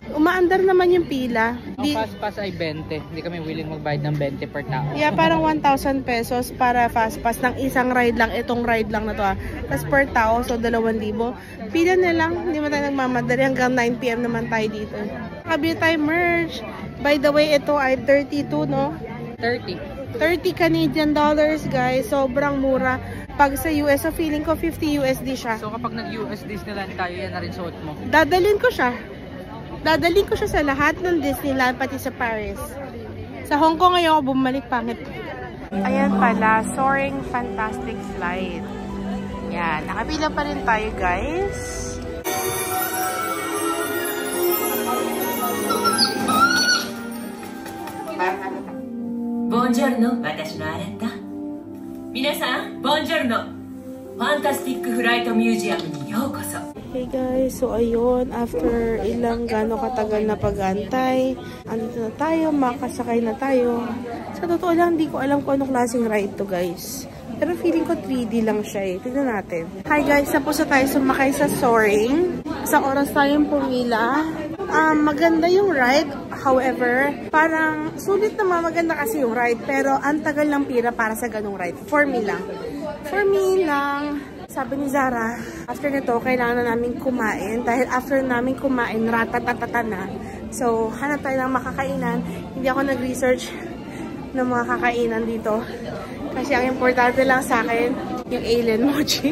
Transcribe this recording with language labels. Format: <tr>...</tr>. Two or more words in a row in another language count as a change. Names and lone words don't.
<tl>Umaandar naman yung pila. Ang</tl> <en>fast pass</en> <tl>ay 20. Hindi kami willing magbayad ng 20 per tao. Yeah, parang 1,000 pesos para</tl> <en>fast pass</en> <tl>ng isang ride lang. Itong ride lang na to ah. Tapos per tao, so 2,000. Pila na lang. Hindi mo tayo nagmamadali. Hanggang 9 PM naman tayo dito. Kabili tayo merch.</tl> <en>By the way,</en> <tl>ito ay 32, no?</tl> <en>30 Canadian dollars, guys.</en> <tl>Sobrang mura. Pag sa US, so feeling ko 50 USD siya. So kapag nag-US Disneyland tayo, yan na rin suot mo? Dadalhin ko siya. Dadalhin ko siya sa lahat ng Disneyland, pati sa Paris. Sa Hong Kong ngayon ako bumalik, pangit. Ayan pala, Soaring Fantastic Slide. Yan, nakapila pa rin tayo, guys.</tl> <ja>Buongiorno, 私のアレンタ。皆さん、Buongiorno。ファンタスティックフライトミュージアムにようこそ。</ja> <en>Hey guys,</en> <tl>so ayun, after ilang gano'ng katagal na pag-antay, andito na tayo, makasakay na tayo. Sa totoo lang, hindi ko alam kung anong klaseng ride to guys. Pero feeling ko 3D lang siya eh. Tignan natin.</tl> <en>Hi guys,</en> <tl>tapos na tayo sumakay sa Soaring. Sa oras tayong pumila. Maganda yung ride. However, parang sulit naman, maganda kasi yung ride. Pero ang tagal ng pira para sa ganung ride.</tl> <en>For me</en> <tl>lang.</tl> <en>For me</en> <tl>lang. Sabi ni Zara, after nito, kailangan na namin kumain. Dahil after namin kumain, ratatatata na. So, hanap tayo ng makakainan. Hindi ako nag-research ng mga kakainan dito. Kasi ang importante lang sa akin, yung alien mochi.</tl>